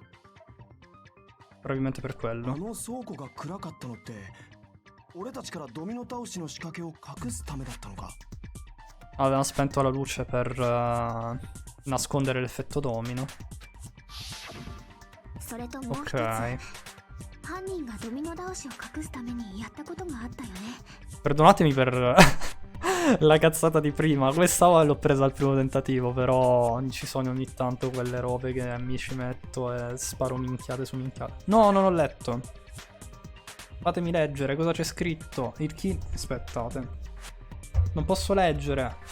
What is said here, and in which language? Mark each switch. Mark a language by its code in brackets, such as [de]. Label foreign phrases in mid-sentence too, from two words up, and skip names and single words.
[it] Probabilmente per [ja] あ [it] quello. [ja] の倉庫が暗かったのって俺たちからドミノ倒しの仕掛けを隠すためだったのか。 [it] Avevano spento la luce per nascondere l'effetto domino. [ja] それともう一つ、 [it] Ok. [ja] 犯人がドミノ倒しを隠すためにやったことがあったよね。 [it] Perdonatemi per la cazzata di prima. Questa l'ho presa al primo tentativo, però ci sono ogni tanto quelle robe che mi ci metto e sparo minchiate su minchiate. No, non ho letto. Fatemi leggere cosa c'è scritto. Il kill... Aspettate. Non posso leggere.